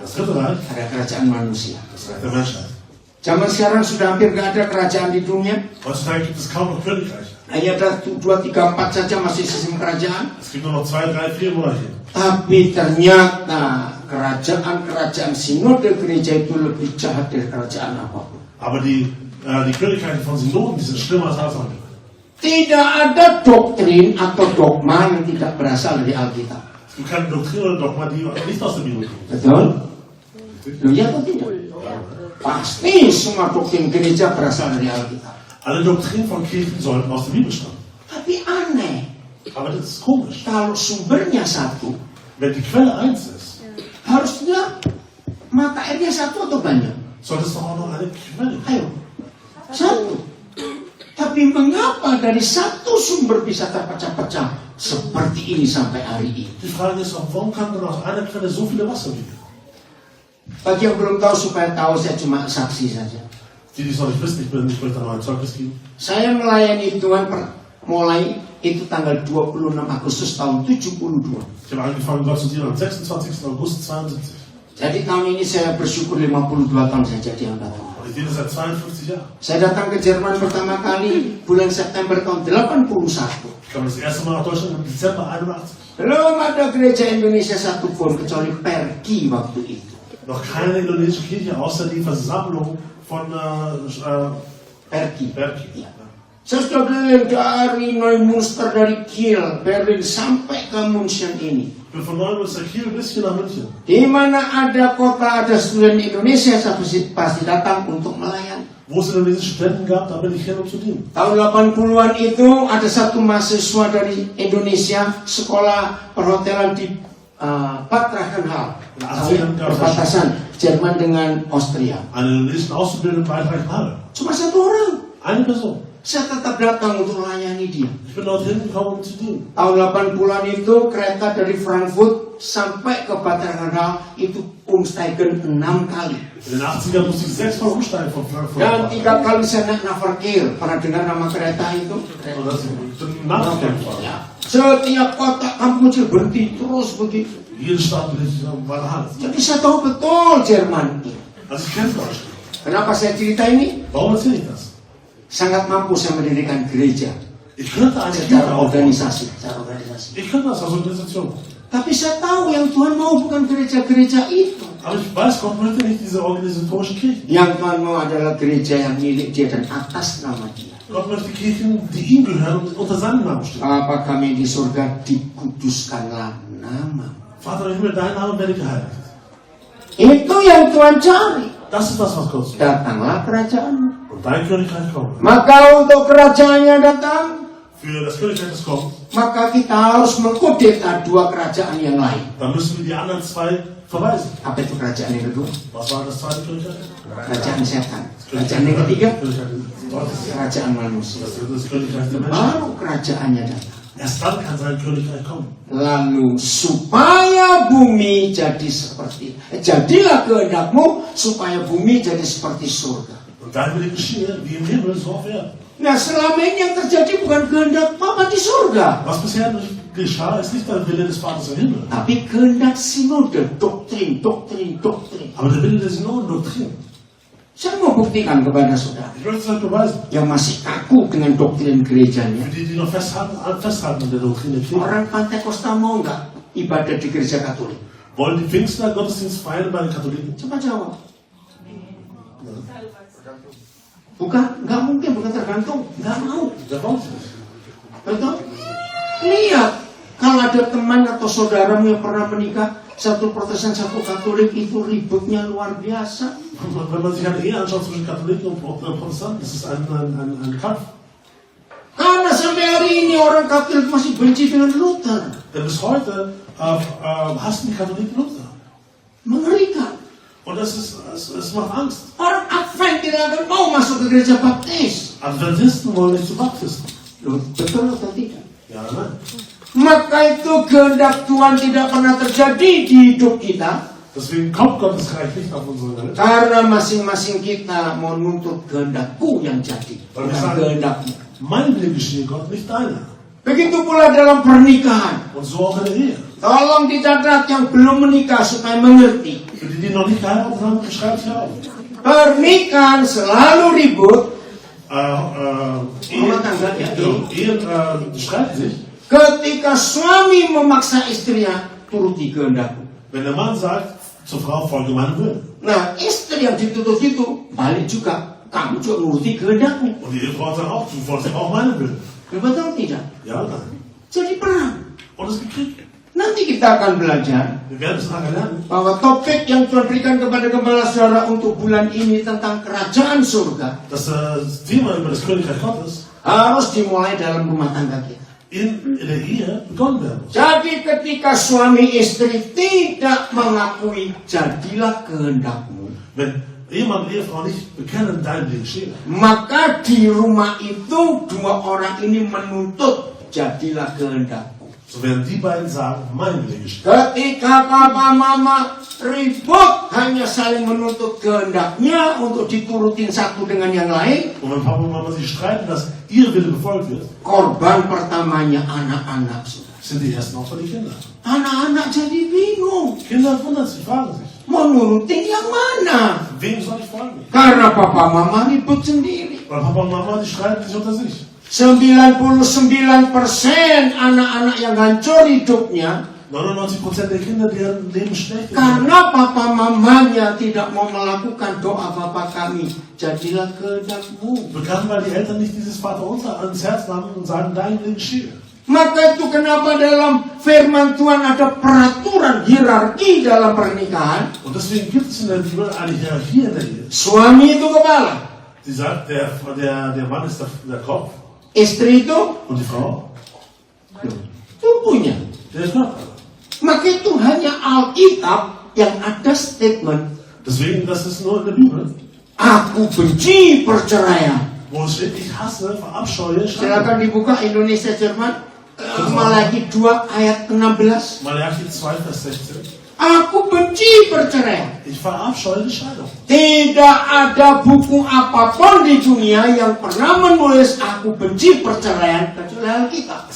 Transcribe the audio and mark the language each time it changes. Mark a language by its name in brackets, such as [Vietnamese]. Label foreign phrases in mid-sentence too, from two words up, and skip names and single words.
[German] Das dritte Reich, [Indonesian] ada kerajaan manusia. [German] das Reich der Menschheit. [Indonesian] Zaman sekarang sudah hampir nggak ada kerajaan di dunia. [German] Heutzutage gibt es kaum noch Königreiche. [Indonesian] Hanya ada 2, 3, 4 saja masih sistem kerajaan. [German] Es gibt nur noch 2, 3, 4 Monarchien. [Indonesian] Tapi ternyata kerajaan-kerajaan sinode gereja itu lebih jahat dari kerajaan apapun. [German] Aber die Königreiche von Synoden, die sind schlimmer als alles andere. [Indonesian] Tidak ada doktrin atau dogma yang tidak berasal dari Alkitab. [German] Es gibt keine Doktrin oder Dogma, die nicht aus der Bibel kommen. [Indonesian] Betul? Loh, ya atau tidak? Pasti semua doktrin gereja berasal dari Alkitab. [German] Alle Doktrinen von Kirchen sollten aus der Bibel stammen. [Indonesian] Tapi aneh, [German] Aber das ist komisch. [Indonesian] kalau sumbernya satu, [German] Wenn die Quelle eins ist, [Indonesian] harusnya mata airnya satu atau banyak? [German] sollte es doch auch noch eine Quelle geben. [Indonesian] Ayo, satu. Tapi mengapa dari satu sumber bisa terpecah-pecah seperti ini sampai hari ini? [German] Die Frage ist auch, warum kann denn aus einer Quelle so viele Wasser liegen? [Indonesian] Bagi yang belum tahu supaya tahu, saya cuma saksi saja. [German] Die es noch nicht wissen, ich möchte noch ein Zeugnis geben. [Indonesian] Saya melayani Tuhan mulai itu tanggal 26 Agustus tahun 72. [German] Ich habe angefangen, Gott zu dienen am 26. August 72. [Indonesian] Jadi tahun ini saya bersyukur 52 tahun saya jadi anggota. [German] Und ich diene seit 52 Jahren. [Indonesian] Saya datang ke Jerman pertama kali bulan September tahun 81. [German] Ich kam das erste Mal nach Deutschland im Dezember 81. [Indonesian] Belum ada gereja Indonesia satupun kecuali Pergi waktu itu. [German] Noch keine indonesische Kirche, außer die Versammlung von Pergi. Berki. [Indonesian] Ya. Saya sudah keliling dari Neumünster, dari Kiel, Berlin sampai ke München ini. [German] Ich bin von Neumünster Kiel bis hier nach München. [Indonesian] Di mana ada kota, ada student Indonesia, saya pasti datang untuk melayani. [German] Wo es indonesische Studenten gab, da bin ich hin, um zu dienen. [Indonesian] Tahun 80-an itu ada satu mahasiswa dari Indonesia sekolah perhotelan di Bad Reichenhall, perbatasan Jerman dengan Austria. [German] Einen indonesischen Auszubildenden bei Reichenhall. [Indonesian] Cuma satu orang. [German] Eine Person. [Indonesian] Saya tetap datang untuk melayani dia. [German] Ich bin dorthin gekommen, um zu dienen. [Indonesian] Tahun 80-an itu kereta dari Frankfurt sampai ke Bad Reichenhall itu umsteigen 6 kali. [German] In den 80ern musste ich 6-mal umsteigen von Frankfurt. [Indonesian] Dan 3 kali saya naik Naverkeer. Pernah dengar nama kereta itu? [German] Und das ist ein Nachdenken. [Indonesian] Ya. Setiap kota kampung kecil berhenti terus begitu. [German] Jede Stadt bin ich bei der Hand. [Indonesian] Jadi saya tahu betul Jerman itu. [German] Also ich kenne Deutschland. [Indonesian] Kenapa saya cerita ini? [German] Warum erzähle ich das? [Indonesian] Sangat mampu saya mendirikan gereja [German] Ich könnte eine Kirche [Indonesian] secara [German] aufbauen. [Indonesian] organisasi. [German] Ich könnte das als Organisation. [Indonesian] Tapi saya tahu yang Tuhan mau bukan gereja-gereja itu. [German] Aber ich weiß, Gott möchte nicht diese organisatorischen Kirchen. [Indonesian] Yang Tuhan mau adalah gereja yang milik dia dan atas nama dia. [German] Gott möchte Kirchen, die ihm gehören und unter seinem Namen stehen. [Indonesian] Apa kami di surga dikuduskanlah nama. [German] Vater im Himmel, dein Name werde geheiligt. [Indonesian] Itu yang Tuhan cari. [German] Das ist das, was Gott sucht. [Indonesian] Datanglah kerajaanmu. [German] Und dein Königreich kommt. [Indonesian] Maka untuk kerajaannya datang, [German] Für das Königreich, das kommt, [Indonesian] maka kita harus mengkudeta 2 kerajaan yang lain. [German] dann müssen wir die anderen 2 verweisen. [Indonesian] Apa itu kerajaan yang kedua? [German] Was war das zweite Königreich? [Indonesian] Kerajaan setan. Kerajaan yang ketiga? [German] Königreich des Teufels. [Indonesian] Kerajaan manusia. [German] Das dritte ist das Königreich der Menschen. [Indonesian] Baru kerajaannya datang. [German] Erst dann kann sein Königreich kommen. [Indonesian] Lalu supaya bumi jadi seperti, jadilah kehendakmu supaya bumi jadi seperti surga. [German] Und dann will die geschehen, wie im Himmel, so auf Erden. [Indonesian] Nah selama ini yang terjadi bukan kehendak Bapa di surga, [German] Was bisher nicht geschah, ist nicht der Wille des Vaters im Himmel, [Indonesian] tapi kehendak sinode, doktrin. [German] aber der Wille der Synoden, Doktrin. [Indonesian] Saya mau buktikan kepada saudara [German] Ich möchte es euch beweisen. [Indonesian] yang masih kaku dengan doktrin gerejanya. [German] Für die, die noch festhalten an der Doktrine Kirche. [Indonesian] Orang Pantekosta mau nggak ibadah di gereja Katolik? [German] Wollen die Pfingstler Gottesdienst feiern bei den Katholiken? [Indonesian] Coba jawab. Bukan, nggak mungkin, bukan tergantung, nggak mau. [German] Der wollen sie nicht. [Indonesian] Betul? Lihat, kalau ada teman atau saudaramu yang pernah menikah, satu Protestan, satu Katolik, itu ributnya luar biasa. [German] Wenn man sich eine Ehe anschaut zwischen Katholiken und Protestanten, das ist ein Kampf. [Indonesian] Karena sampai hari ini orang Katolik masih benci dengan Luther. [German] Denn bis heute hassen die Katholiken Luther. [Indonesian] Mengerikan. [German] Und es macht Angst. [Indonesian] Orang Advent tidak akan mau masuk ke gereja Baptis. [German] Adventisten wollen nicht zu Baptisten. [Indonesian] Loh, betul atau tidak? [German] Ja, nein. [Indonesian] Maka itu kehendak Tuhan tidak pernah terjadi di hidup kita. [German] Deswegen kommt Gottes Reich nicht auf unsere Welt. [Indonesian] Karena masing-masing kita mau nuntut kehendakku yang jadi, bukan kehendakmu. [German] Mein Wille geschehe Gott, nicht deiner. [Indonesian] Begitu pula dalam pernikahan. [German] Und so auch in der Ehe. [Indonesian] Tolong dicatat yang belum menikah supaya mengerti. [German] Für die, die noch nicht geheiratet haben, schreibt hier auf. [Indonesian] Pernikahan selalu ribut. [German] Ehen streiten sich. [Indonesian] Ketika suami memaksa istrinya turuti kehendakku. [German] Wenn der Mann sagt zur Frau, folge meinem Willen. [Indonesian] Nah, istri yang dituntut itu balik juga. Kamu juga nuruti kehendakmu. [German] Und die Ehefrau sagt auch, du folgst auch meinem Willen. [Indonesian] Betul tidak? [German] Ja, nein. [Indonesian] Jadi perang. [German] Und es gibt Krieg. [Indonesian] Nanti kita akan belajar [German] Wir werden es nachher lernen. [Indonesian] bahwa topik yang Tuhan berikan kepada gembala saudara untuk bulan ini tentang kerajaan surga [German] Das Thema über das Königreich Gottes [Indonesian] harus dimulai dalam rumah tangga kita. [German] in der Ehe begonnen werden muss. [Indonesian] Jadi ketika suami istri tidak mengakui jadilah kehendakmu, [German] Wenn Ehemann und Ehefrau nicht bekennen, dein Ding geschehen, [Indonesian] maka di rumah itu dua orang ini menuntut jadilah kehendakmu. [German] so werden die beiden sagen, mein Wille geschehen. [Indonesian] Ketika papa mama ribut hanya saling menuntut kehendaknya untuk diturutin satu dengan yang lain, [German] Und wenn Papa und Mama sich streiten, dass ihr Wille befolgt wird, [Indonesian] korban pertamanya anak-anak sudah. [German] sind die ersten Opfer die Kinder. [Indonesian] Anak-anak jadi bingung [German] Kinder wundern sich, fragen sich, [Indonesian] mau nurutin yang mana, [German] wem soll ich folgen? [Indonesian] karena papa mama ribut sendiri. [German] Weil Papa und Mama, die streiten sich unter sich. [Indonesian] 99% anak-anak yang hancur hidupnya [German] 99% der Kinder, deren Leben schlecht ist, [Indonesian] karena papa mamanya tidak mau melakukan doa Bapa kami, jadilah kehendakmu. [German] bekannt, weil die Eltern nicht dieses Vaterunser ans Herz nahmen und sagen, dein Wille geschehe. [Indonesian] Maka itu kenapa dalam firman Tuhan ada peraturan hierarki dalam pernikahan. [German] Und deswegen gibt es in der Bibel eine Hierarchie in der Ehe. [Indonesian] Suami itu kepala, [German] Die sagt, der Mann ist der Kopf [Indonesian] istri itu [German] und die Frau, [Indonesian] tubuhnya. [German] der ist Körper. [Indonesian] Maka itu hanya Alkitab yang ada statement, [German] Deswegen, das ist nur in der Bibel, [Indonesian] aku benci perceraian. [German] wo es steht, ich hasse, verabscheue Scheidung. [Indonesian] Silakan dibuka Indonesia Jerman, Malaki 2 ayat 16. [German] Malachi 2, Vers 16. [Indonesian] Aku benci perceraian. [German] Ich verabscheue die Scheidung. [Indonesian] Tidak ada buku apapun di dunia yang pernah menulis aku benci perceraian kecuali Alkitab.